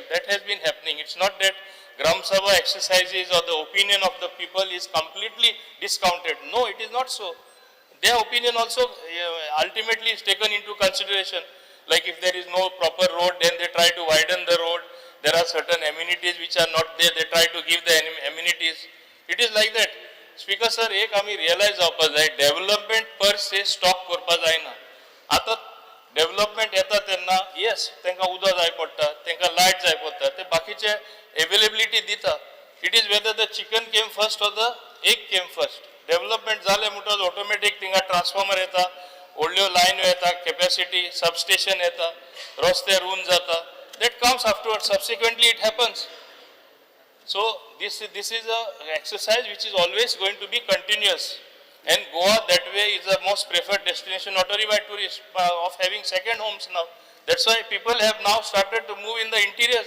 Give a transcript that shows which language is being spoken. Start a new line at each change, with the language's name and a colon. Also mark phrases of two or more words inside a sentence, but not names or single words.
English: That has been happening. It's not that Gram Sabha exercises or the opinion of the people is completely discounted. No, it is not so. Their opinion also ultimately is taken into consideration. Like if there is no proper road, then they try to widen the road. There are certain amenities which are not there, they try to give the amenities. It is like that. Speaker sir,
Konkani: एक आम्ही realize जावपाक जाय,
English: development per se stop
Konkani: करपाक जायना. आता development येता तेन्ना yes, तेंका उदक जाय पडटा, तेंका light जाय पडटा, ते बाकीचे availability दिता.
English: It is whether the chicken came first or the egg came first.
Konkani: Development जाले म्हणटच automatic तिंगा transformer येता, व्हडल्यो line येता,
English: capacity, substation
Konkani: येता, रस्ते ruin जाता.
English: That comes afterwards, subsequently it happens. So this is a exercise which is always going to be continuous. And Goa that way is the most preferred destination, not only by tourists, of having second homes now. That's why people have now started to move in the interiors.